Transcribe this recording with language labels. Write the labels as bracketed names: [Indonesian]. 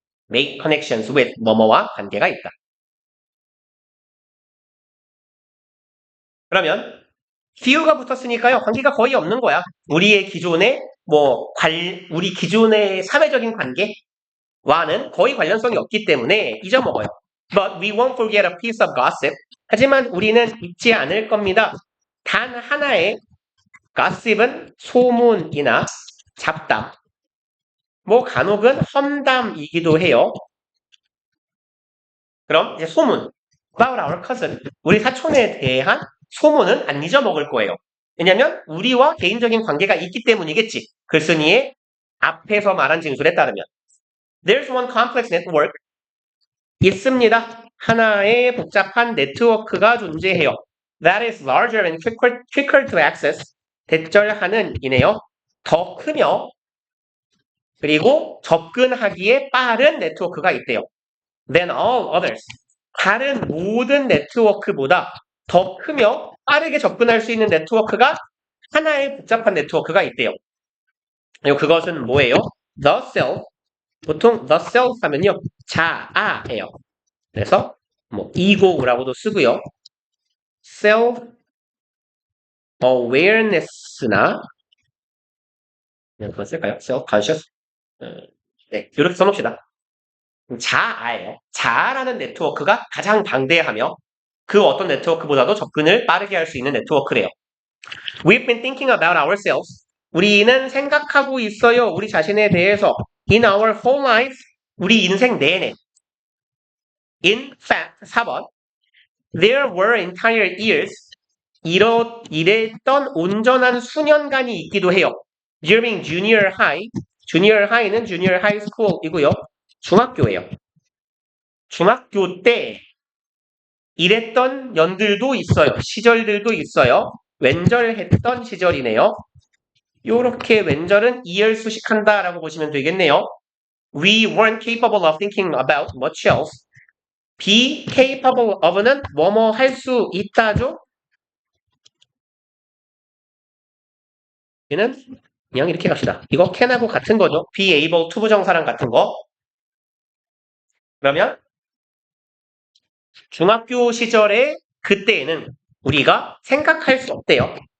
[English] make connections with [Korean] 뭐뭐와 관계가 있다. 그러면 few가 붙었으니까요. 관계가 거의 없는 거야. 우리의 기존의 우리 기존의 사회적인 관계와는 거의 관련성이 없기 때문에 잊어먹어요. [English] But we won't forget a piece of gossip. [Korean] 하지만 우리는 잊지 않을 겁니다. 단 하나의 gossip은 소문이나 잡담. 간혹은 험담이기도 해요. 그럼 이제 소문. [English] About our cousin. [Korean] 우리 사촌에 대한 소문은 안 잊어먹을 거예요. 왜냐면 우리와 개인적인 관계가 있기 때문이겠지. 글쓴이의 앞에서 말한 진술에 따르면. [English] There's one complex network. [Korean] 있습니다. 하나의 복잡한 네트워크가 존재해요. [English] That is larger and quicker to access. [Korean] 대절하는 이네요. 더 크며 그리고 접근하기에 빠른 네트워크가 있대요. [English] Than all others. [Korean] 다른 모든 네트워크보다 더 크며 빠르게 접근할 수 있는 네트워크가 하나의 복잡한 네트워크가 있대요. 그리고 그것은 뭐예요? [English] The self. [Korean] 보통 [English] the self [Korean] 하면요. 자아예요. 그래서 ego라고도 쓰고요. [English] self awareness [Korean] 나 그거 쓸까요? [English] self conscious. [Korean] 네, 이렇게 써놓읍시다. 자아예요. 자아라는 네트워크가 가장 방대하며 그 어떤 네트워크보다도 접근을 빠르게 할 수 있는 네트워크래요. [English] We've been thinking about ourselves. [Korean] 우리는 생각하고 있어요. 우리 자신에 대해서. [English] In our whole life. [Korean] 우리 인생 내내. [English] In fact, [Korean] 4번. [English] There were entire years. [Korean] 이랬던 온전한 수년간이 있기도 해요. [English] During junior high. junior high는 junior high school이고요. [Korean] 중학교예요. 중학교 때 이랬던 연들도 있어요. 시절들도 있어요. 왼절했던 시절이네요. 요렇게 왼절은 이열수식한다라고 보시면 되겠네요. [English] We weren't capable of thinking about much else. be capable of [Korean] 는 뭐뭐 할 수 있다죠? 얘는 그냥 이렇게 갑시다. 이거 can하고 같은 거죠. [English] be able to [Korean] 부정사랑 같은 거. 그러면 중학교 시절에 그때에는 우리가 생각할 수 없대요.